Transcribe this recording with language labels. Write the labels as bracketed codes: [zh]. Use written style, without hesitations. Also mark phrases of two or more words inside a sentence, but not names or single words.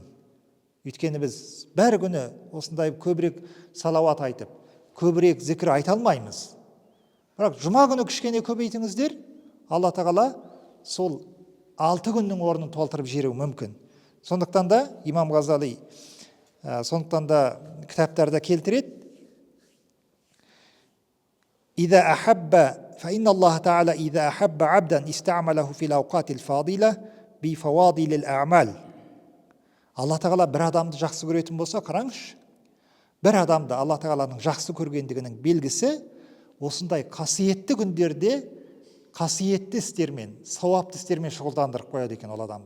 [kk] Өйткені біз бәр күні осындай көбірек салауат айтып, көбірек зікір айта алмаймыз. Бірақ жұма күні кішкене көбейтіңіздер, Алла тағала сол 6 күннің орнын толтырып жіберуі мүмкін. Сондықтан да имам Ғазали кітаптарда келтіреді. [ar] فإن الله تعالى إذا أحب عبدا استعمله في الأوقات الفاضلة بفواضل الأعمال. [kk] Алла тағала бір адамды жақсы көретін болса, қараңызшы, бір адамды Алла тағаланың жақсы көргендігінің белгісі осындай қасиетті күндерде қасиетті істермен, сауапты істермен шұғылдандырып қояды екен ол адамды.